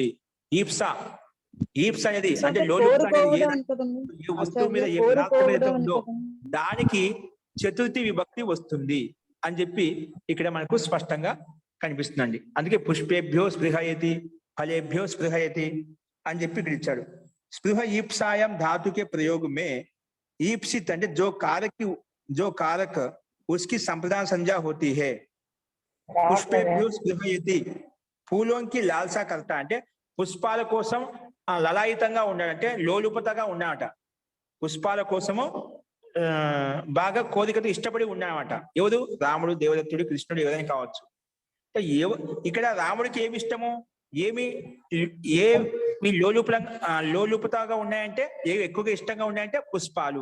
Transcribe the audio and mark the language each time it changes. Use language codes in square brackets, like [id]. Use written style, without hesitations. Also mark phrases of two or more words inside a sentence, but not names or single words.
[te] ఈప్స, ఈప్స అనేది అంటే లోలుపత అనేది ఏ వస్తువు మీద ఏ పదార్థం ఏదైతే ఉందో దానికి చతుర్థి విభక్తి వస్తుంది అని చెప్పి ఇక్కడ మనకు స్పష్టంగా కనిపిస్తుందండి. అందుకే [sa] పుష్పేభ్యో స్పృహయతి, ఫలేభ్యో స్పృహయతి [te] అని చెప్పి ఇక్కడ ఇచ్చాడు. [sa] स्पृह ईप्सायाम [hi] धातु के प्रयोग में ईप्सित जो कारक उसकी संप्रदान संज्ञा होती है. [sa] पुष्पेभ्यो स्पृहयति, [hi] फूलों की लालसा करता [te] అంటే పుష్పాల కోసం లలాయితంగా ఉన్నాడంటే లోలుపతగా ఉన్నాడట. పుష్పాల కోసము బాగా కోరికతో ఇష్టపడి ఉన్నాడట. ఎవరు? రాముడు, దేవదత్తుడు, కృష్ణుడు ఎవరైనా కావచ్చు. ఇక్కడ రాముడికి ఏమి ఇష్టము, ఏమి లోలుపతగా ఉన్నాయంటే ఏవి ఎక్కువగా ఇష్టంగా ఉన్నాయంటే పుష్పాలు.